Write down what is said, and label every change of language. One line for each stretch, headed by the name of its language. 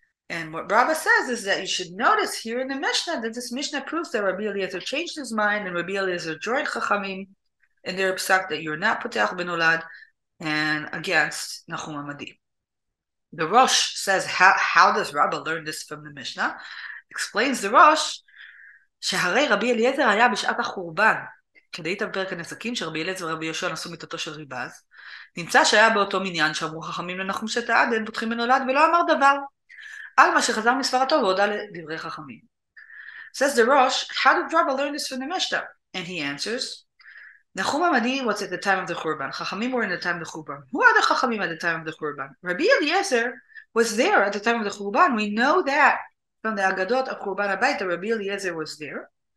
English: And what Rabbah says is that you should notice here in the Mishnah that this Mishnah proves that Rabbi Eliezer changed his mind and Rabbi Eliezer joined Chachamim in their psak that you're not poteach benolad and against Nachum Hamadi. The Rosh says, how does Rabbah learn this from the Mishnah? Explains the Rosh,
Hebrew: שהרי רבי אליעזר היה בשעת החורבן, כדאית בפרק הנזקים שרבי אליעזר ורבי יהושע נשאו מיתתו של ריבז, נמצא שהיה באותו מניין שאמרו חכמים לנחום שת העדן, פותחים בנולד ולא אמר דבר, על מה שחזר מספרתו והודה לדברי חכמים.
English: Says the Rosh, how did Rabbah learn this from the Mishnah? And he answers, Nachum Hamadi was at the time of the Churban. Chachamim were in the time of the Churban. Who are the Chachamim at the time of the Churban? Rabbi Eliezer was there at the time of the Churban. We know that from the Agadot of Churban Habayit, Rabbi Eliezer was there.